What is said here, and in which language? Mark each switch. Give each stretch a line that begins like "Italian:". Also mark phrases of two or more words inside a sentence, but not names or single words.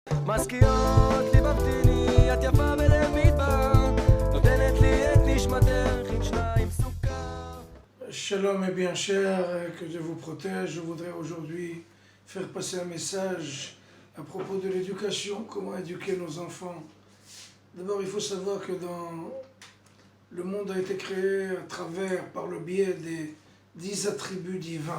Hebrew: משכיעות ליבבתיני, את יפה בלב מדבר, נותנת לי את נשמתך עם שניים סוכר.
French: Shalom et bien cher, que Dieu vous protège. Je voudrais aujourd'hui faire passer un message à propos de l'éducation, comment éduquer nos enfants. D'abord, il faut savoir que le monde a été créé à travers, par le biais des 10 attributs divins.